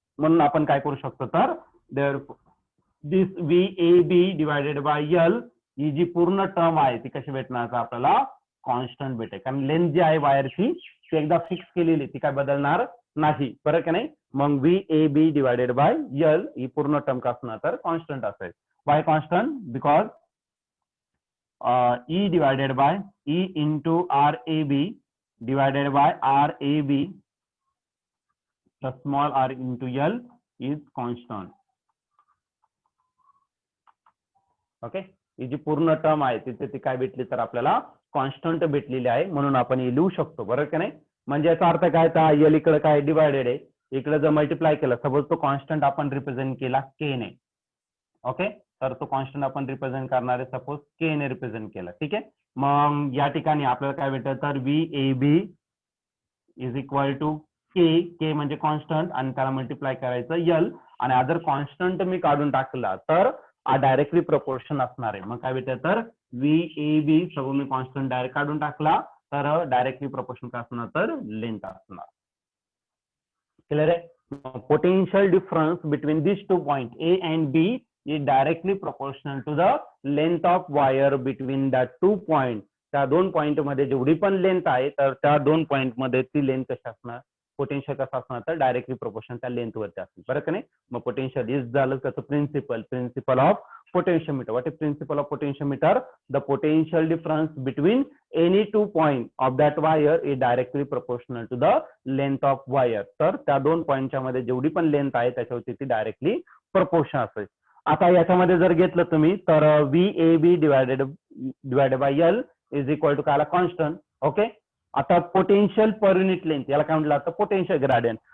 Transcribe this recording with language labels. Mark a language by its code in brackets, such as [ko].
[mr] म्हणून आपण काय करू शकतो तर दिस VAB डिवायडेड बाय यल ही जी पूर्ण टर्म आहे ती कशी भेटणार आपल्याला कॉन्स्टंट भेटेल. कारण लेंथ जी आहे वायरची ती एकदा फिक्स केलेली ती काय बदलणार नाही, बरं की नाही. मग VAB डिवायडेड बाय यल ही पूर्ण टर्म का असणार तर कॉन्स्टंट असेल. [en] Why constant because E divided by E into RAB divided by RAB plus small r into L is constant. Okay. [mr] ही जी पूर्ण टर्म आहे तिथे ती काय भेटली तर आपल्याला कॉन्स्टंट भेटलेली आहे म्हणून आपण हे लिहू शकतो, बरं की नाही. म्हणजे याचा अर्थ काय तर L इकडे काय डिवायडेड आहे, इकडे जर मल्टिप्लाय केलं सपोज तो कॉन्स्टंट आपण रिप्रेझेंट केला K ने. ओके. तर तो कॉन्स्टंट आपण रिप्रेझेंट करणार आहे सपोज K ने रिप्रेझेंट केला. ठीक आहे. मग या ठिकाणी आपल्याला काय भेटेल तर [en] VAB is equal to K [mr] म्हणजे कॉन्स्टंट आणि त्याला मल्टिप्लाय करायचं L आणि अदर कॉन्स्टंट मी काढून टाकला तर डायरेक्टली प्रपोर्शन असणार आहे. मग काय भेटेल तर VAB सगळं मी कॉन्स्टंट डायरेक्ट काढून टाकला तर डायरेक्टली प्रपोर्शन काय असणार तर लेंथ असणार. क्लिअर आहे. [en] Potential difference between these 2 points A and B is directly proportional to the length of wire between the 2 points. [mr] त्या दोन पॉइंट मध्ये जेवढी पण लेंथ आहे तर त्या दोन पॉइंट मध्ये ती लेंथ कशी असणार पोटेन्शियल कसं असणार तर डायरेक्टली प्रोपोर्शनल त्या लेंथ वरती असणार, बरं का नाही. मग पोटेन्शियल इज झालं त्याचं principle of potentiometer. [en] What is principle of potentiometer? The potential difference between any 2 points of that wire is directly proportional to the length of wire. [mr] तर त्या दोन पॉइंटच्या मध्ये जेवढी पण लेंथ आहे त्याच्यावरती ती डायरेक्टली प्रपोर्शन असेल. आता याच्यामध्ये जर घेतलं तुम्ही तर VAB divided by L [en] is equal to [mr] काय कॉन्स्टंट. ओके. आता पोटेन्शियल पर युनिट लेंथ याला काय म्हटलं जातं पोटेन्शियल ग्रेडियंट.